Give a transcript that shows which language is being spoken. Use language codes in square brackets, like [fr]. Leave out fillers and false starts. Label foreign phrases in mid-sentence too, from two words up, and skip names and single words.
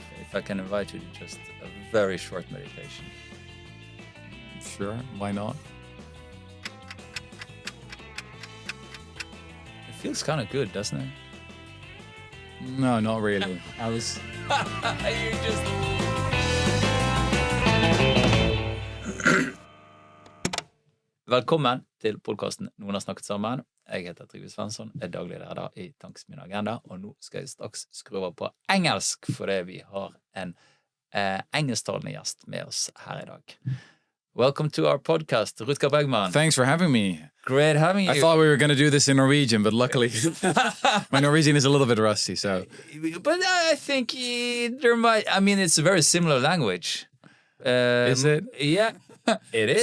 [en] if I can invite you to just a very short meditation. Sure, why not? It feels kind of good, doesn't it? No, not really. I was... You just... [no] Velkommen til podcasten Noen har snakket sammen. Jeg heter Trygve Svensson, er daglig leder i Tanks Min Agenda, og nå skal jeg straks skru over på engelsk, fordi vi har en engelsktalende gjest med oss her i dag. [en] Welcome to our podcast, Rutger Bregman. Thanks for having me. Great having you. I thought we were going to do this in Norwegian, but luckily my Norwegian is a little bit rusty, so... But I think there might... I mean, it's a very ssimilar language. Is it? Yeah. It is.